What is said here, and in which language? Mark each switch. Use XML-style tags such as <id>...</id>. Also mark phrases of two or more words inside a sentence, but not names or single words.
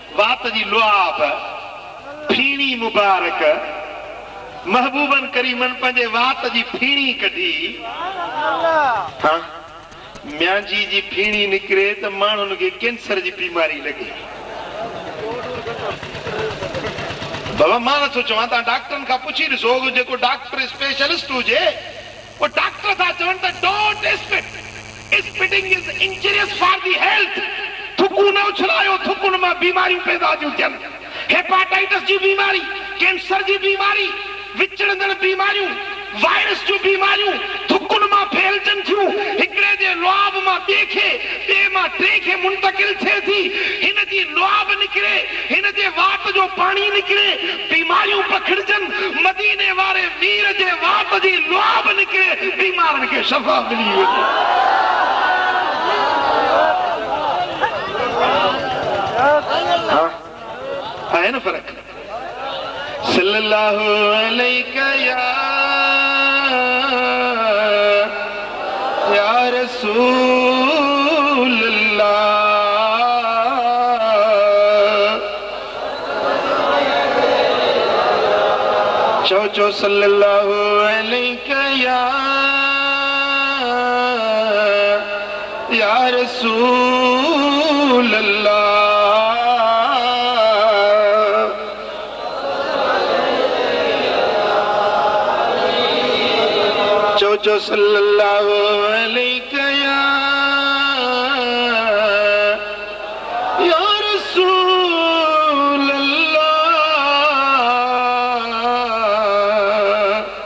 <sd>वात जी लुआब, फीणी मुबारक, महबूबन करीमन पंहिंजे वात जी फीणी कढी हाँ म्यांजी जी फीणी निकिरे त माण्हुनि खे कैंसर जी बीमारी लॻे। बाबा मां नथो चवां, तव्हां डॉक्टरनि खां पुछी ॾिसो, जेको</sd> <en>doctor specialist</en> <sd>हुजे वो डॉक्टर था चवनि त</sd> <en>don't spit, spitting is injurious for the health.</en> <sd>थुकू न उछलायो, थुकुनि मां बीमारियूं पैदा थियूं थियनि, हेपाटाइटिस जी बीमारी, कैंसर जी बीमारी, विचड़ंदड़ बीमारियूं, वायरस जूं बीमारियूं थुकुनि मां फैलजनि थियूं। हिकिड़े जे लुआब मां ॿिए खे, ॿिए मां टे खे मुंतकिल थिए थी। हिन जी लुआब निकिरे, हिन जे वात जो पाणी निकिरे, बीमारियूं पखिड़जनि। मदीने वारे वीर जे वात जी लुआब निकिरे, बीमारनि खे शफ़ा मिली वञे। हाँ आहे न फ़र्क़ु।</sd> <ar>صلى الله عليك يا رسول الله. चो صلى الله عليك يا رسول الله. जो صلى الله عليك يا رسول الله.</ar>